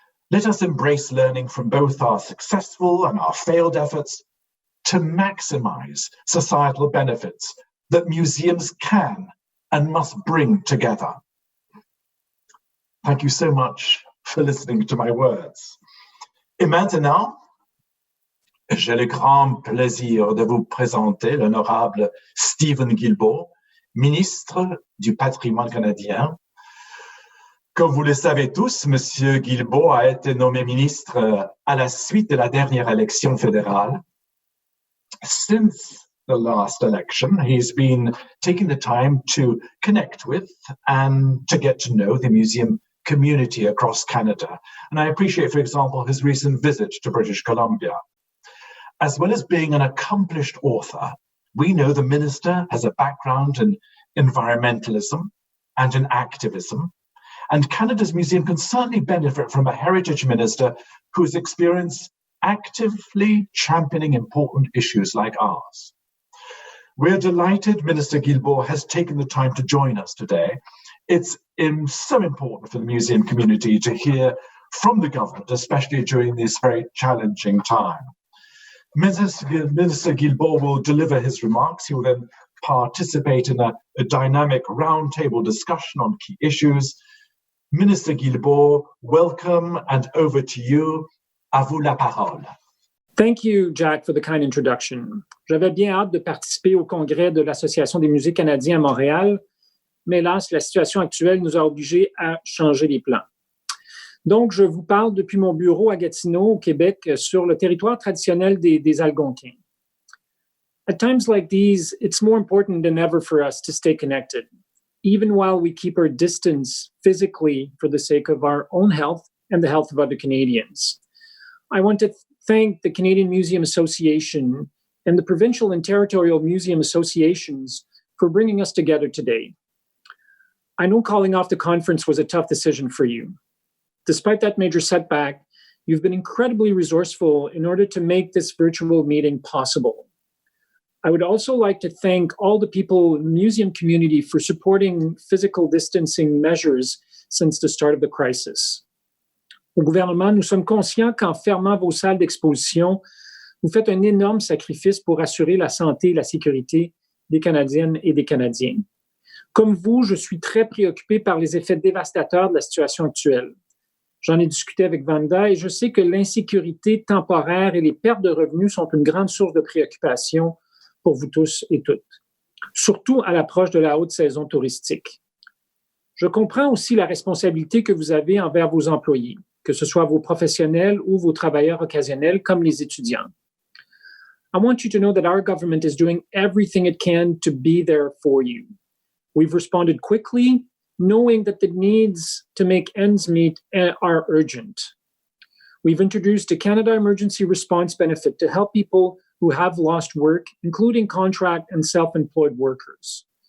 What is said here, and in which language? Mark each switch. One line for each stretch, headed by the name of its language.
English: Let us embrace learning from both our successful and our failed efforts to maximize societal benefits that museums can and must bring together. Thank you so much for listening to my words.
French: Et maintenant, j'ai le grand plaisir de vous présenter l'Honorable Stephen Guilbeault, ministre du patrimoine canadien. Comme vous le savez tous, Monsieur Guilbeault a été nommé ministre à la suite de la dernière élection fédérale.
English: Since the last election, he's been taking the time to connect with and to get to know the museum community across Canada. And I appreciate, for example, his recent visit to British Columbia. As well as being an accomplished author, we know the minister has a background in environmentalism and in activism, and Canada's museum can certainly benefit from a heritage minister who has experienced actively championing important issues like ours. We're delighted Minister Guilbeault has taken the time to join us today. It's so important for the museum community to hear from the government, especially during this very challenging time. Minister Guilbeault will deliver his remarks. He will then participate in a dynamic roundtable discussion on key issues. Minister Guilbeault, welcome, and over to you.
French: À vous la parole.
English: Thank you, Jack, for the kind introduction.
French: J'avais bien hâte de participer au congrès de l'Association des musées canadiens à Montréal mais hélas, la situation actuelle nous a obligés à changer les plans. Donc, je vous parle depuis mon bureau à Gatineau, au Québec, sur le territoire traditionnel des Algonquins.
English: At times like these, it's more important than ever for us to stay connected, even while we keep our distance physically for the sake of our own health and the health of other Canadians. I want to thank the Canadian Museum Association and the provincial and territorial museum associations for bringing us together today. I know calling off the conference was a tough decision for you. Despite that major setback, you've been incredibly resourceful in order to make this virtual meeting possible. I would also like to thank all the people in the museum community for supporting physical distancing measures since the start of the crisis.
French: Au gouvernement, nous sommes conscients qu'en fermant vos salles d'exposition, vous faites un énorme sacrifice pour assurer la santé et la sécurité des Canadiennes et des Canadiens. Comme vous, je suis très préoccupé par les effets dévastateurs de la situation actuelle. J'en ai discuté avec Vanda et je sais que l'insécurité temporaire et les pertes de revenus sont une grande source de préoccupation pour vous tous et toutes, surtout à l'approche de la haute saison touristique. Je comprends aussi la responsabilité que vous avez envers vos employés, que ce soit vos professionnels ou vos travailleurs occasionnels comme les étudiants.
English: I want you to know that our government is doing everything it can to be there for you. We've responded quickly, knowing that the needs to make ends meet are urgent. We've introduced a Canada Emergency Response Benefit to help people who have lost work, including contract and self-employed workers.